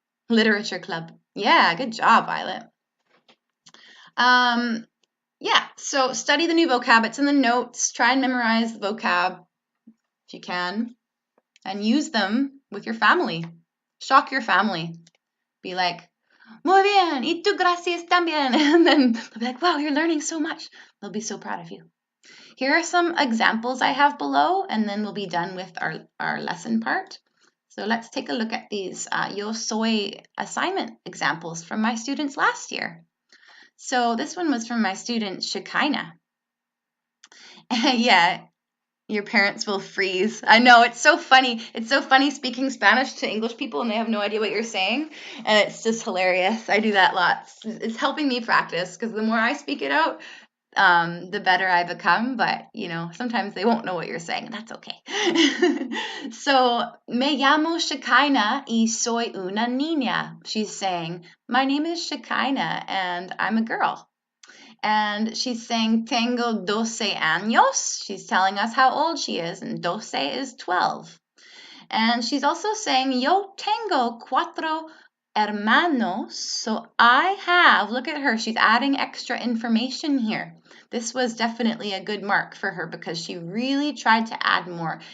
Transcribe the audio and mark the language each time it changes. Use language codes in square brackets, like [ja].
[en] Literature club. Yeah, good job, Violet. Yeah, so study the new vocab. It's in the notes. Try and memorize the vocab if you can. And use them with your family. Shock your family. Be like, [es] muy bien, y tú gracias también. [en] And then they'll be like, wow, you're learning so much. They'll be so proud of you. Here are some examples I have below, and then we'll be done with our lesson part. So let's take a look at these Yo Soy assignment examples from my students last year. So this one was from my student Shekinah. Yeah, your parents will freeze. I know, it's so funny. It's so funny speaking Spanish to English people and they have no idea what you're saying. And it's just hilarious. I do that lots. It's helping me practice because the more I speak it out, the better I become. But, sometimes they won't know what you're saying. And that's okay. [es] So, me llamo Shekinah y soy una niña. [en] She's saying, my name is Shekinah and I'm a girl. And she's saying, [es] tengo 12 años. [en] She's telling us how old she is, and 12 is 12. And she's also saying, [es] yo tengo 4 hermanos. [en] So I have, look at her, she's adding extra information here. This was definitely a good mark for her because she really tried to add more.